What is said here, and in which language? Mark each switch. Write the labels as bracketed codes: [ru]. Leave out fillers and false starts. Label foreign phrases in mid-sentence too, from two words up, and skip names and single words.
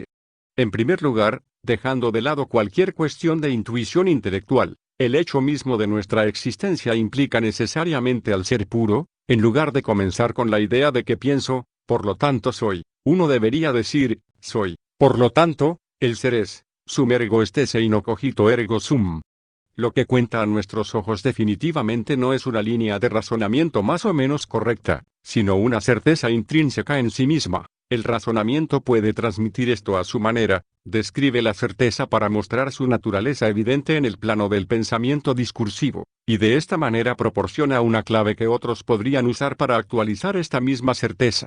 [es] En primer lugar, dejando de lado cualquier cuestión de intuición intelectual, el hecho mismo de nuestra existencia implica necesariamente al ser puro. En lugar de comenzar con la idea de que pienso, por lo tanto soy, uno debería decir, soy, por lo tanto, el ser es, [la] sum ergo est esse in hoc cogito ergo sum. [es] Lo que cuenta a nuestros ojos definitivamente no es una línea de razonamiento más o menos correcta, sino una certeza intrínseca en sí misma. El razonamiento puede transmitir esto a su manera, describe la certeza para mostrar su naturaleza evidente en el plano del pensamiento discursivo, y de esta manera proporciona una clave que otros podrían usar para actualizar esta misma certeza.